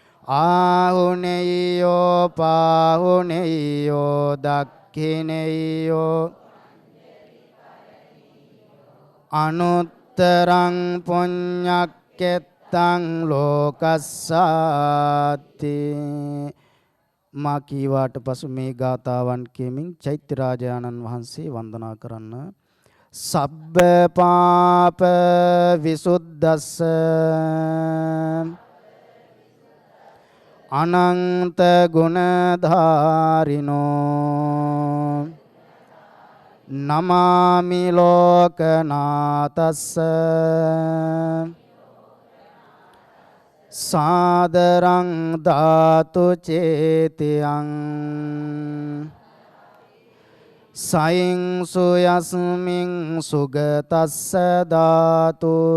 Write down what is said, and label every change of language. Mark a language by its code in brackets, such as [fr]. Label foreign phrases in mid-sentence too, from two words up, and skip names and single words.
[pi] ආහුනේයෝ පාහුනේයෝ දක්ඛිනේයෝ අනුත්තරං පුඤ්ඤක්කෙත්තං ලෝකස්සාති. [si] මා කීවාට පසු මේ ගාථාවන් කියමින් චෛත්‍ය රාජානන් වහන්සේ වන්දනා කරන්න. [pi] සබ්බ පාප විසුද්දස්ස අනන්ත ගුණධාරිනෝ නමාමි ලෝකනාතස්ස සාදරං ධාතු චේතියං සයින්සු යස්මින් සුගතස්ස ධාතු